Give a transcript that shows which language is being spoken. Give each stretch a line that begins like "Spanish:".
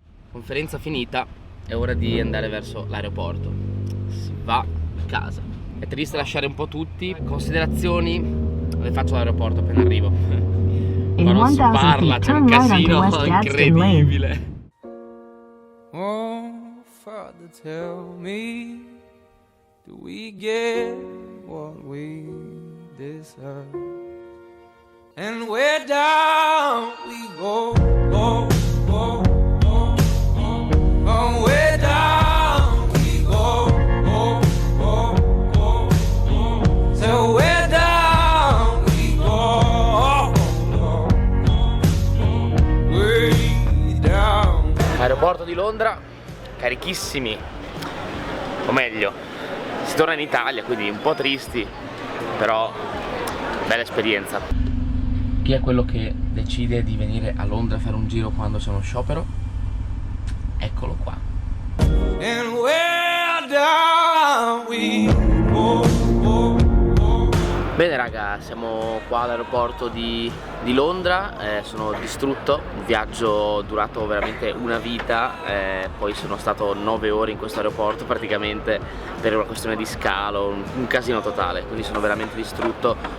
Italian: Conferenza finita, è ora di andare verso l'aeroporto. Si va a casa. È triste lasciare un po' tutti. Considerazioni le faccio all'aeroporto appena arrivo. Ma non si parla, c'è un casino incredibile.
English: Oh, Father, tell me, do we get what we deserve? And where down we go, go, go. Oh, way down we go, go, go, go, go. So way down we go, go, go, way down.
Italian: Aeroporto di Londra, carichissimi, o meglio, si torna in Italia, quindi un po' tristi, però bella esperienza. Chi è quello che decide di venire a Londra a fare un giro quando c'è uno sciopero? Eccolo qua.
English: And where down we go, go, go.
Italian: Bene raga, siamo qua all'aeroporto di Londra, sono distrutto, un viaggio durato veramente una vita, poi sono stato 9 ore in questo aeroporto praticamente per una questione di scalo, un casino totale, quindi sono veramente distrutto.